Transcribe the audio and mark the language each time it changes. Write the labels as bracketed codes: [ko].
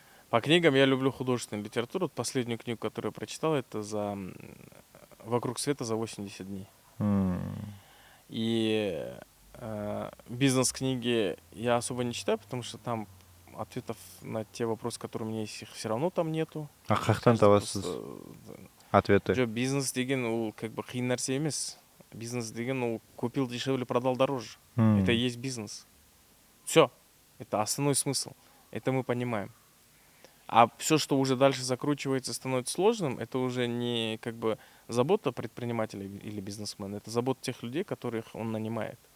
[ru] По книгам я люблю художественную литературу. Вот последнюю книгу, которую я прочитал, это «Вокруг света за 80 дней». И бизнес-книги я особо не читаю, потому что там ответов на те вопросы, которые у меня есть, их все равно там нету. [kk] А қаяқтан табасыз [ru] ответы? [kk] Жоқ, бизнес деген ол [ru] как бы [kk] қиын нәрсе емес. [ru] Бизнес [kk] деген ол [ru] купил дешевле, продал дороже. Это и есть бизнес. Все. Это основной смысл. Это мы понимаем. А все, что уже дальше закручивается, становится сложным, это уже не как бы забота предпринимателя или бизнесмена, это забота тех людей, которых он нанимает.